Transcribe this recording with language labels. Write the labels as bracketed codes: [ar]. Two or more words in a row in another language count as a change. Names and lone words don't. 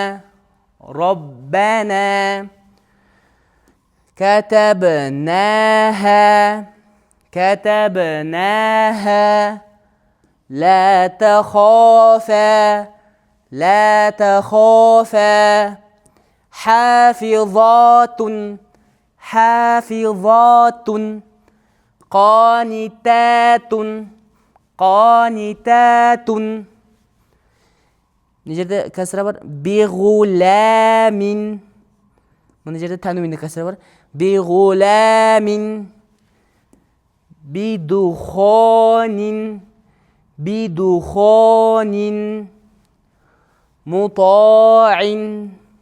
[ar] ربنا كتبناها كتبناها لا تخافا لا تخافا حافظات حافظات قانتات قانتاتٌ. [kk] Мына жерде кәсіра бар. Биғуламин. Мына жерде тәнуинде кәсіра бар. [ar] بغلام بدخان. بدخان متاع.